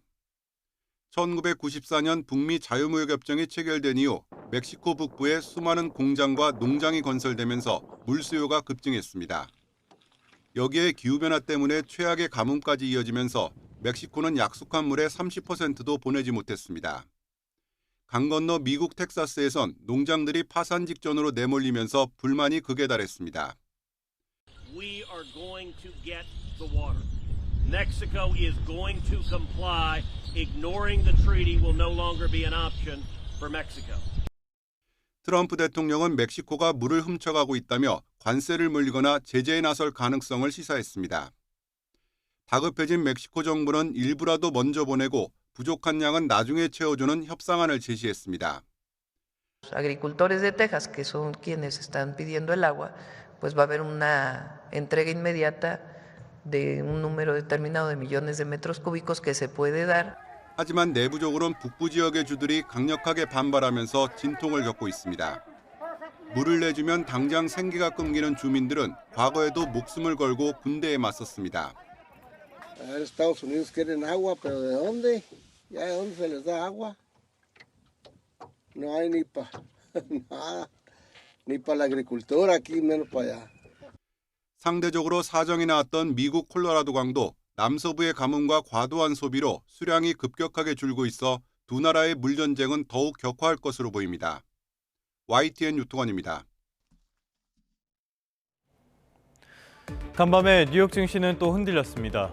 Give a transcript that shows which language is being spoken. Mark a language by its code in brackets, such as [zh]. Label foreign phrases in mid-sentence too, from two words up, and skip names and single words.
[ko] 1994년 북미 자유무역협정이 체결된 이후 멕시코 북부에 수많은 공장과 농장이 건설되면서 물 수요가 급증했습니다. 여기에 기후변화 때문에 최악의 가뭄까지 이어지면서 멕시코는 약속한 물의 30%도 보내지 못했습니다. 강 건너 미국 텍사스에선 농장들이 파산 직전으로 내몰리면서 불만이 극에 달했습니다. [en] We are going to get the water. Mexico is going to comply. Ignoring the treaty will no longer be an option for Mexico. [ko] 트럼프 대통령은 멕시코가 물을 훔쳐가고 있다며 관세를 물리거나 제재에 나설 가능성을 시사했습니다. 다급해진 멕시코 정부는 일부라도 먼저 보내고 부족한 양은 나중에 채워주는 협상안을 제시했습니다. [es] Agricultores de Texas, que son quienes están pidiendo el agua, pues va a haber una entrega inmediata de un número determinado de millones de metros cúbicos que se puede dar. [ko] 하지만 내부적으로는 북부 지역의 주들이 강력하게 반발하면서 진통을 겪고 있습니다. 물을 내주면 당장 생계가 끊기는 주민들은 과거에도 목숨을 걸고 군대에 맞섰습니다. [es] Estados Unidos quieren agua, pero ¿de dónde? ¿Ya de dónde se les da agua? No hay ni para nada, ni para la agricultura aquí, menos para allá. [ko] 상대적으로 사정이 나왔던 미국 콜로라도 강도 남서부의 가뭄과 과도한 소비로 수량이 급격하게 줄고 있어 두 나라의 물 전쟁은 더욱 격화할 것으로 보입니다. YTN 유토건입니다. 간밤에 뉴욕 증시는 또 흔들렸습니다.